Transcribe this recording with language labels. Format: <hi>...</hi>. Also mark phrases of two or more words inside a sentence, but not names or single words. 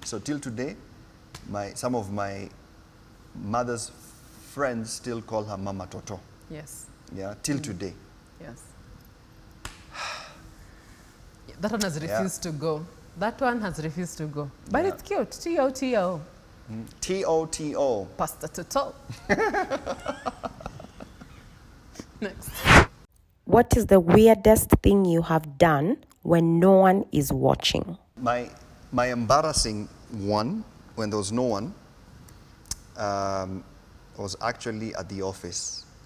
<en>So till today, some of my mother's friends still call her Mama Toto. Yes. Yeah, till today. Yes. That one has refused to go. That one has refused to go. But Yeah. it's cute. T-O-T-O. T-O-T-O. Pasta Toto. Next. What is the weirdest thing you have done when no one is watching? My embarrassing one, when there was no one, was actually at the office.</en>